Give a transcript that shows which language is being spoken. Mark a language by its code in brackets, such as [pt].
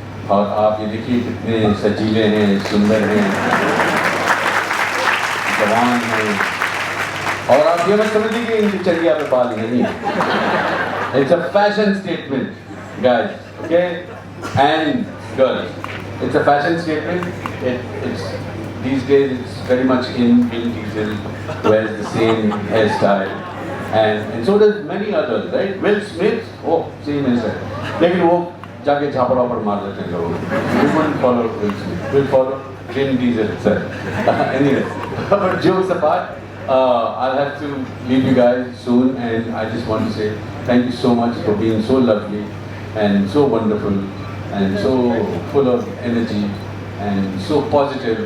[hi] और आप ये देखिए कितने सजीले हैं, सुंदर हैं, जवान हैं, और आप ये मत समझिए कि इनकी चर्या पे बाल नहीं है। [en] It's a fashion statement guys, okay, and girls, it's a fashion statement. It's these days it's very much in Vin Diesel wears the same hairstyle, and so does many others, right? [hi] Will Smith, [en] oh same hairstyle, [hi] लेकिन वो जाके झापड़ वापड़ मार देते हैं लोग। [en] We wouldn't follow Will Smith, we'll follow Vin Diesel sir. Anyway, but jokes apart, I'll have to leave you guys soon, and I just want to say thank you so much for being so lovely and so wonderful, and so full of energy and so positive.